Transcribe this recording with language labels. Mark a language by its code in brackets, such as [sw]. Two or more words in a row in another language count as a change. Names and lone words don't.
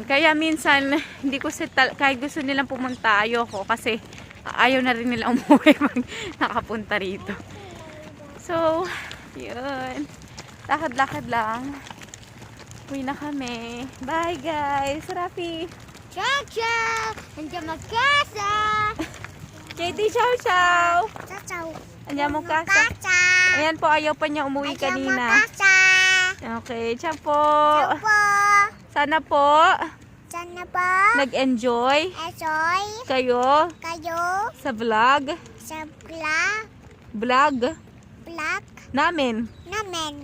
[tl] Kaya minsan, hindi ko kahit gusto nilang pumunta, ayoko kasi ayaw na rin nila umuwi pag nakapunta rito. So, yun. Lakad-lakad lang. Uwi na kami. [en] Bye, guys. [tl] Rafi. [it] Ciao ciao. Andiamo a casa. Katie, ciao. Ciao ciao. Andiamo a casa. [tl] Ayan po, ayaw pa niya umuwi kanina. [it] Casa. [tl] Okay, ciao po. Ciao po. Sana po Sana po. nag-enjoy Enjoy kayo kayo sa vlog. sa Vlog. vlog namin. Namin.